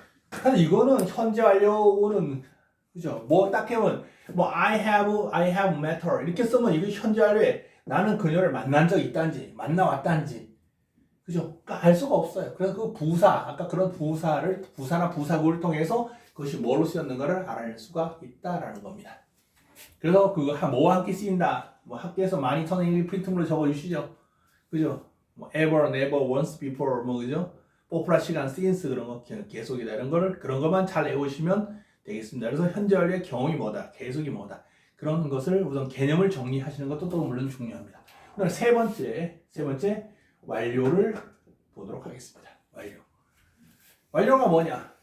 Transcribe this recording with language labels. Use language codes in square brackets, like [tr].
[ko] 사실 이거는 현재 완료는 그죠? 뭐 딱 하면 뭐 [en] I have met her [ko] 이렇게 쓰면 이게 현재 완료에 나는 그녀를 만난 적이 있다는지 만나왔다는지 그죠? 그러니까 알 수가 없어요. 그래서 그 부사 아까 그런 부사나 부사구를 통해서 그것이 뭐로 쓰였는가를 알아낼 수가 있다라는 겁니다. 그래서 그거 뭐와 함께 쓰인다. 뭐 학교에서 많이 선생님이 프린트물로 적어주시죠. 그죠? [en] 뭐 ever, never, once, before [ko] 뭐 그죠? 포플라 시간, since 그런 거 계속이다 이런 거를 그런 것만 잘 외우시면 되겠습니다. 그래서 현재 완료의 경험이 뭐다, 계속이 뭐다 그런 것을 우선 개념을 정리하시는 것도 또 물론 중요합니다. 오늘 세 번째 완료를 보도록 하겠습니다. 완료가 뭐냐?